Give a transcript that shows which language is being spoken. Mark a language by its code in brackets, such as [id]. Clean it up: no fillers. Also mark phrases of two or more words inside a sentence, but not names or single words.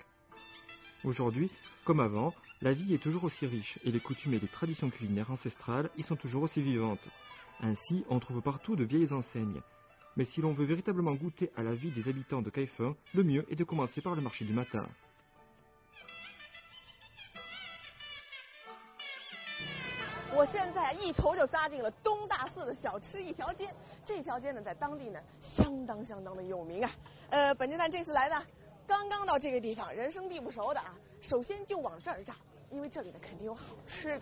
[fr] Aujourd'hui, comme avant, la vie est toujours aussi riche et les coutumes et les traditions culinaires ancestrales y sont toujours aussi vivantes. Ainsi, on trouve partout de vieilles enseignes. Mais si l'on veut véritablement goûter à la vie des habitants de Kaifeng, le mieux est de commencer par le marché du matin. [zh] 我现在一头就扎进了东大寺的小吃一条街，这条街呢，在当地呢相当的有名啊。本侦探这次来呢，刚刚到这个地方，人生地不熟的啊，首先就往这儿扎，因为这里呢肯定有好吃的。